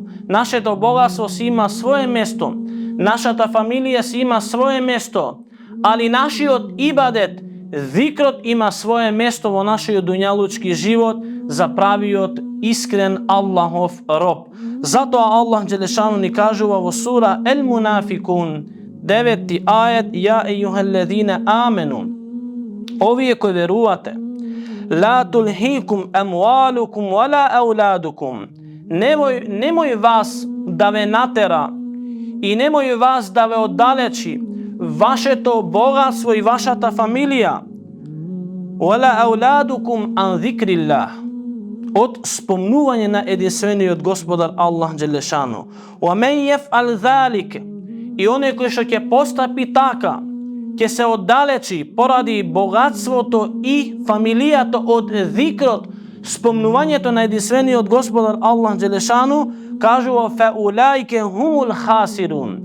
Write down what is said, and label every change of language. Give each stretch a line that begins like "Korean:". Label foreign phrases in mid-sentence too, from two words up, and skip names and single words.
Macedonian: Нашето богатство си има свое место, нашата фамилија си има свое место, али нашиот ибадет, зикрот има свое место во нашиот дуњалучки живот за правиот искрен Аллахов роб. Затоа Аллах Джелешану ни кажува во сура Ел Мунафикун, 9 ајет:
Arabic: يا أيها الذين آمنوا,
Macedonian: овие кои верувате,
Arabic: لا تلهكم أموالكم ولا أولادكم,
Macedonian: немој вас да ве натера и немој вас да ве оддалечи вашето богатство и вашата фамилија,
Arabic: ولا أولادكم عن ذكر الله,
Macedonian: од спомнување на единствениот Господар Аллах Джелешану.
Arabic: ومن يفعل ذلك,
Macedonian: и оне кој што ќе постапи така, ќе се оддалечи поради богатството и фамилијата од зикрот, спомнувањето на единствениот Господар Аллах Джелешану, кажува
Arabic: فأولئك هم الخاسرون.